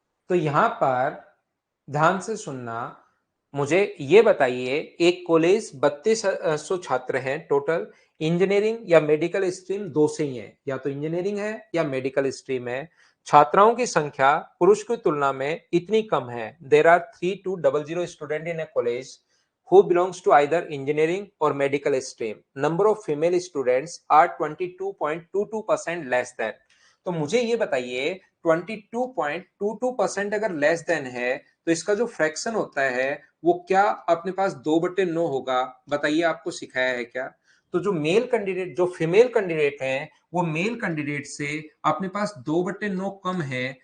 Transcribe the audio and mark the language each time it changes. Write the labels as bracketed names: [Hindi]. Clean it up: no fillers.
[Hindi] तो यहां पर ध्यान से सुनना, मुझे ये बताइए, एक कॉलेज 3200 छात्र हैं टोटल। इंजीनियरिंग या मेडिकल स्ट्रीम दो से ही है, या तो इंजीनियरिंग है या मेडिकल स्ट्रीम है। छात्राओं की संख्या पुरुष की तुलना में इतनी कम है। [English] There are 3200 student in a college who belongs to either engineering or medical stream. Number of female students are 22.22% less than. [Hindi] तो मुझे ये बताइए, 22.22% अगर लेस देन है, तो इसका जो फ्रैक्शन होता है वो क्या अपने पास 2/9 होगा? बताइए, आपको सिखाया है क्या? तो जो मेल कैंडिडेट, जो फीमेल कैंडिडेट है, वो मेल कैंडिडेट से अपने पास 2/9 कम है।